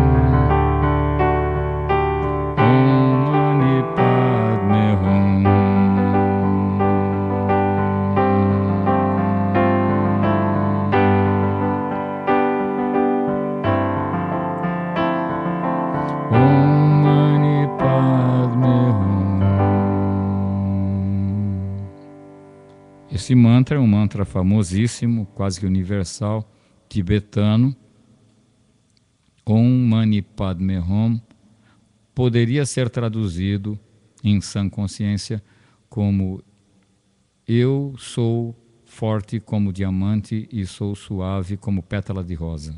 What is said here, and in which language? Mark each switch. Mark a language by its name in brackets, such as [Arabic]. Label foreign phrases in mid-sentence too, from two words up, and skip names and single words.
[Sanskrit] ओं मणि पद्मे हूं. ओं मणि पद्मे हूं. [Portuguese] Esse mantra é um mantra famosíssimo, quase que universal, tibetano. Om Mani Padme Hum poderia ser traduzido em sã consciência como: eu sou forte como diamante e sou suave como pétala de rosa.